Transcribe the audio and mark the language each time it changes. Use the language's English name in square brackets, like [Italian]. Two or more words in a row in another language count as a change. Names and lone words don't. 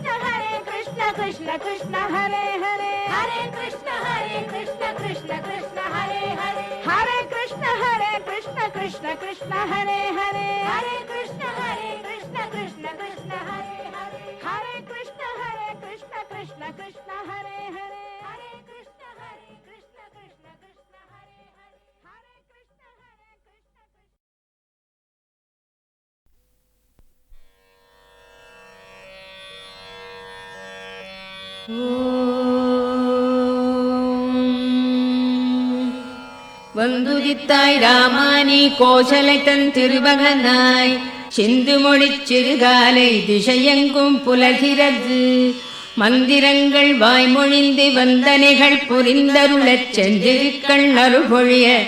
[Sanskrit] कृष्ण कृष्ण हरे हरे हरे कृष्ण कृष्ण कृष्ण हरे हरे हरे कृष्ण कृष्ण कृष्ण हरे हरे हरे कृष्ण कृष्ण कृष्ण हरे हरे हरे कृष्ण कृष्ण कृष्ण हरे हरे हरे कृष्ण कृष्ण कृष्ण हरे हरे हरे कृष्ण [Tamil] வந்துதித்தாய் ராமானி கோசலை தன் திருமகனாய் சிந்து மொழிச் சிறுகாலை திசையெங்கும் புலகிறது மந்திரங்கள் வாய்மொழிந்து வந்தனைகள் புரிந்தருளச் சென்றிருக்கள் அருள்பொழிய